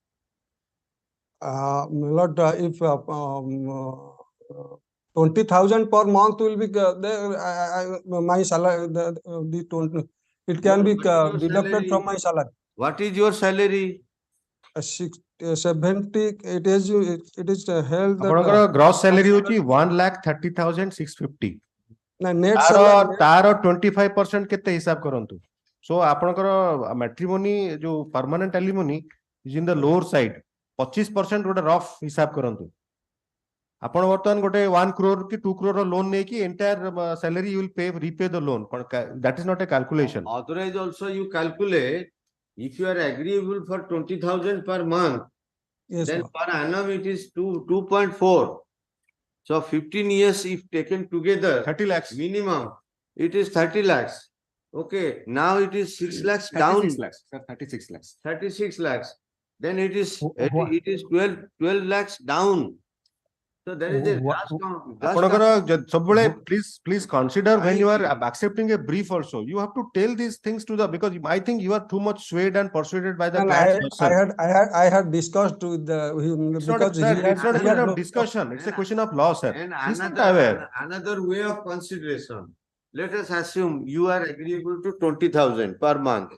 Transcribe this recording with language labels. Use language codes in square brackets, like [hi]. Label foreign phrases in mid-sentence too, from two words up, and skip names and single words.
[en] Lord, if 20,000 per month will be there, my salary, the 20, it can be What is your deducted from salary? my salary. What is your salary? 70, it is held that [or] ଆପଣଙ୍କର [en] gross salary [or] ହଉଛି 1,30,650. [en] net [or] ତାର [en] salary. [or] ତାର 25% କେତେ ହିସାବ କରନ୍ତୁ. [en] So ଆପଣଙ୍କର matrimony ଯୋଉ permanent alimony is in the lower side. [or] 25% ଗୋଟେ rough ହିସାବ କରନ୍ତୁ. ଆପଣ ବର୍ତ୍ତମାନ ଗୋଟେ 1 crore କି 2 crore loan ନେଇକି [en] entire salary you will repay the loan. That is not a calculation. Otherwise also you calculate, if you are agreeable for 20,000 per month, Yes, then Lord. per annum it is 2.4. So 15 years if taken together, 30 lakhs. minimum, it is 30 lakhs. Okay, now it is 6 lakhs down, 36 lakhs. Sir, 36 lakhs. 36 lakhs. Then it is What? it is 12 lakhs down. So there is a [or] ଆପଣଙ୍କର ସବୁବେଳେ [en] please consider when you are accepting a brief also, you have to tell these things to the, because I think you are too much swayed and persuaded by the And client's person. I had discussed with him It's not, because sir, he it's not a he question had of no- discussion. It's a question of law, sir. And He's not aware. another way of consideration. Let us assume you are agreeable to 20,000 per month.